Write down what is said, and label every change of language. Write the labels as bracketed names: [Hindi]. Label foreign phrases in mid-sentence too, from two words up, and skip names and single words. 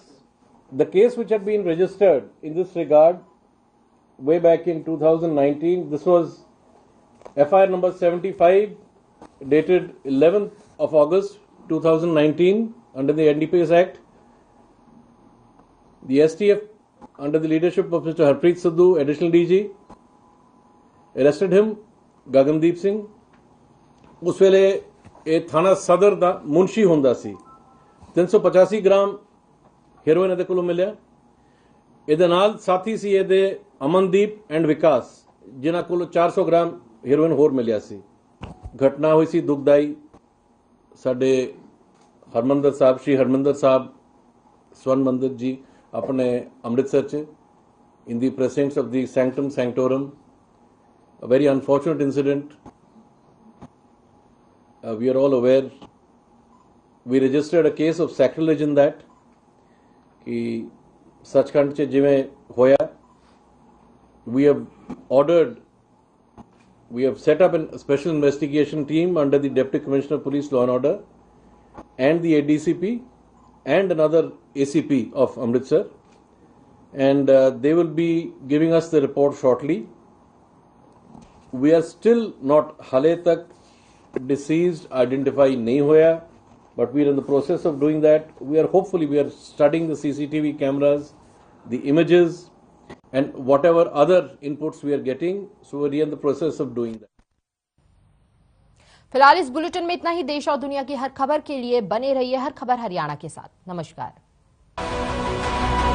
[English] The case which had been registered in this regard way back in 2019, this was FIR number 75 dated 11th of August 2019 under the NDPS Act. The STF, under the leadership of Mr. Harpreet Sidhu, additional DG, arrested him, Gagandeep Singh. [Punjabi] ਉਸ ਵੇਲੇ ਇਹ ਥਾਣਾ ਸਦਰ ਦਾ ਮੁਨਸ਼ੀ ਹੁੰਦਾ ਸੀ 385 ਗ੍ਰਾਮ ਹੈਰੋਇਨ ਇਹਦੇ ਕੋਲੋਂ ਮਿਲਿਆ। ਇਹਦੇ ਨਾਲ ਸਾਥੀ ਸੀ ਇਹਦੇ ਅਮਨਦੀਪ ਐਂਡ ਵਿਕਾਸ ਜਿਨ੍ਹਾਂ ਕੋਲੋਂ 400 ਗ੍ਰਾਮ हेरोइन ਹੋਰ ਮਿਲਿਆ ਸੀ। ਘਟਨਾ ਹੋਈ ਸੀ ਦੁਖਦਾਈ। ਸਾਡੇ ਹਰਿਮੰਦਰ ਸਾਹਿਬ, ਸ੍ਰੀ ਹਰਿਮੰਦਰ ਸਾਹਿਬ ਸਵਰਨ ਮੰਦਿਰ ਜੀ ਆਪਣੇ ਅੰਮ੍ਰਿਤਸਰ ਚ [English] in the presence of the sanctum sanctorum, a very unfortunate incident. We are all aware. We registered a case of sacrilege in that [Punjabi] ਕਿ ਸਚਖੰਡ ਚ ਜਿਵੇਂ ਹੋਇਆ, [English] we have ordered, we have set up a special investigation team under the Deputy Commissioner of Police Law and Order and the ADCP and another ACP of Amritsar, and they will be giving us the report shortly. We are still not [Punjabi] ਹਾਲੇ ਤੱਕ [English] deceased identify [Punjabi] ਨਹੀਂ ਹੋਇਆ, [English] but we are in the process of doing that. We are studying the CCTV cameras, the images, and whatever other inputs we are getting, so we are in the process of doing that. [Hindi] फिलहाल इस बुलेटिन में इतना ही। देश और दुनिया की हर खबर के लिए बने रहिए हर खबर हरियाणा के साथ। नमस्कार।